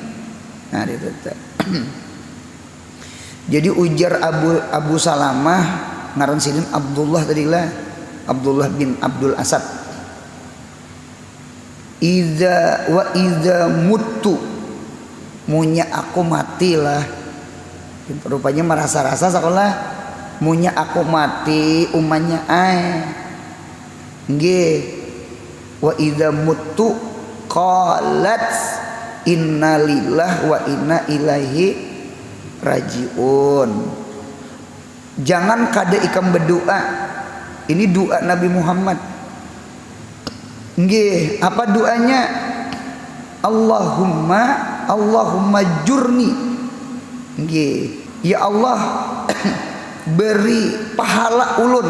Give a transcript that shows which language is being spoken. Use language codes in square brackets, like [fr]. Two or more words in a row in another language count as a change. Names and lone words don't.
[bjn] Nah, dinta. Jadi ujar Abu Salamah ngaran sidin Abdullah tadilah, Abdullah bin Abdul Asad. [ar] إذا مت, [bjn] munya aku matilah. Rupanya merasa-rasa sekolah munya aku mati umanya nggih. [ar] وإذا مت قالت إنا لله وإنا إليه راجعون. [bjn] Jangan kada ikam berdoa. Ini doa Nabi Muhammad. Nggih, apa doanya? [ar] اللهم أجرني. [bjn] Nggih, ya Allah beri pahala ulun.